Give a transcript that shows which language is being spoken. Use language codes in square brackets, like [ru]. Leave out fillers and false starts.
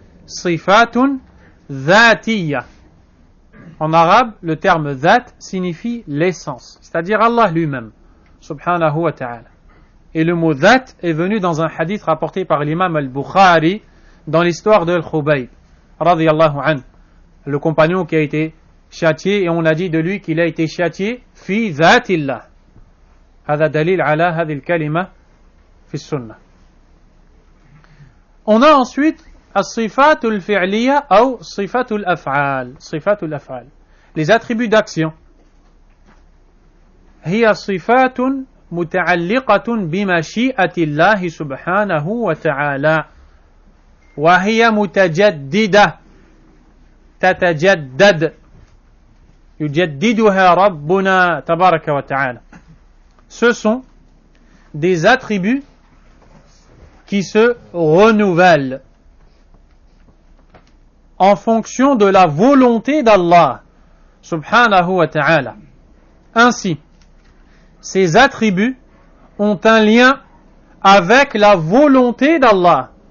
[fr] Sifatun dhatiyya. En arabe, le terme dhat signifie l'essence, c'est-à-dire Allah lui-même, subhanahu wa ta'ala. Et le mot dhat est venu dans un hadith rapporté par l'imam al-Bukhari dans l'histoire de Al-Khubayb, radiyallahu anhu, le compagnon qui a été châtié, et on a dit de lui qu'il a été châtié fi dhatillah. [ar] هذا دليل على هذه الكلمة في السنة. [fr] On a ensuite [ar] الصفات الفعلية أو صفات الأفعال. صفات الأفعال, [fr] les attributs d'action. [ar] هي صفات متعلقة بمشيئة الله سبحانه وتعالى وهي متجددة تتجدد يجددها ربنا تبارك وتعالى. [fr] Ce sont des attributs qui se renouvellent en fonction de la volonté d'Allah subhanahu wa ta'ala. Ainsi, ces attributs ont un lien avec la volonté d'Allah.